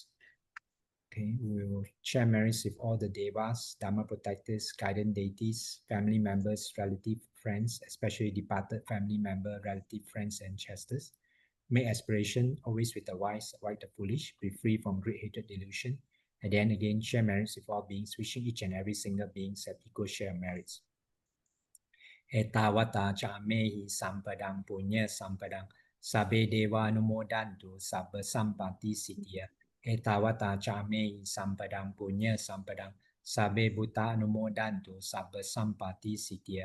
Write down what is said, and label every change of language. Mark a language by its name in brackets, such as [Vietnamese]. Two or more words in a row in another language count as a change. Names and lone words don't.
[English] Okay, we will share merits with all the devas, Dhamma protectors, guidance deities, family members, relative, friends, especially departed family member, relative, friends, and chasters. Make aspiration always with the wise, avoid the foolish, be free from great hatred delusion. And then again, share merits with all beings, wishing each and every single being set equal share merits. [Pali] Etawata chamehi sampadang punya sampadang sabe deva numodantu sabba sampati siddhya. Etawata chamehi sampadang punya sampadang sabe buddha numodantu sabba sampati siddhya.